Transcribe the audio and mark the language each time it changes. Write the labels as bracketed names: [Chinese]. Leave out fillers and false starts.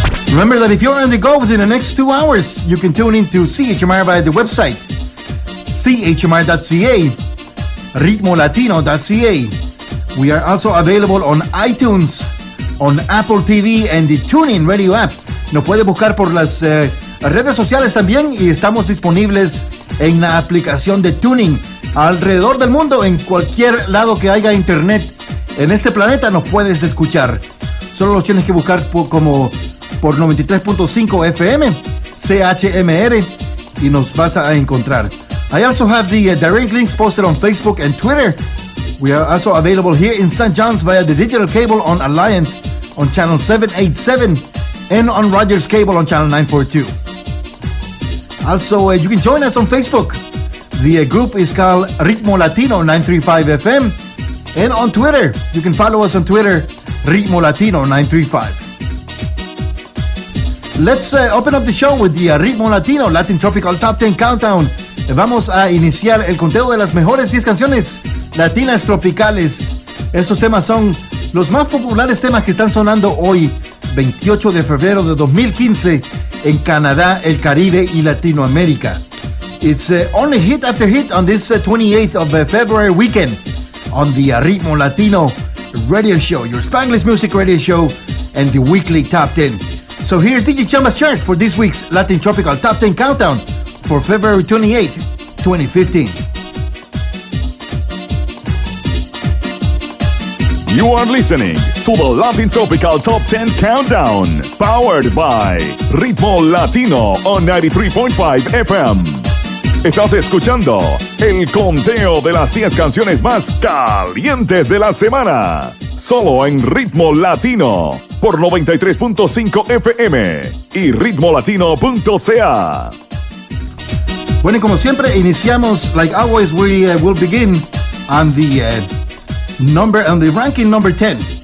[English] Remember that if you're on the go within the next 2 hours, you can tune in to CHMR by the website, chmr.ca, ritmolatino.ca. We are also available on iTunes, on Apple TV, and the TuneIn Radio app. [Spanish] Nos puede buscar por las redes sociales también y estamos disponibles en la aplicación de TuneIn. Alrededor del mundo, en cualquier lado que haya internet en este planeta, nos puedes escuchar. Solo los tienes que buscar por 93.5 FM, CHMR, y nos vas a encontrar. [English] I also have the direct links posted on Facebook and Twitter. We are also available here in St. John's via the digital cable on Alliant on channel 787 and on Rogers Cable on channel 942. Also, you can join us on Facebook. The group is called Ritmo Latino 935 FM. And on Twitter, you can follow us on Twitter, Ritmo Latino 935. Let's open up the show with the Ritmo Latino Latin Tropical Top 10 Countdown. [Spanish] Vamos a iniciar el conteo de las mejores 10 canciones latinas tropicales. Estos temas son los más populares temas que están sonando hoy, 28 de febrero de 2015, en Canadá, el Caribe y Latinoamérica. [English] It's only hit after hit on this 28th of February weekend on the Ritmo Latino radio show, your Spanglish music radio show, and the weekly top 10. So here's DJ Chamba's chart for this week's Latin Tropical Top 10 Countdown for February 28th, 2015. You are listening to the Latin Tropical Top 10 Countdown, powered by Ritmo Latino on 93.5 FM. [Spanish] Estás escuchando el conteo de las 10 canciones más calientes de la semana, solo en Ritmo Latino, por 93.5 FM y ritmolatino.ca. Bueno, y como siempre, iniciamos, [English] like always, we will begin on the on the ranking number 10.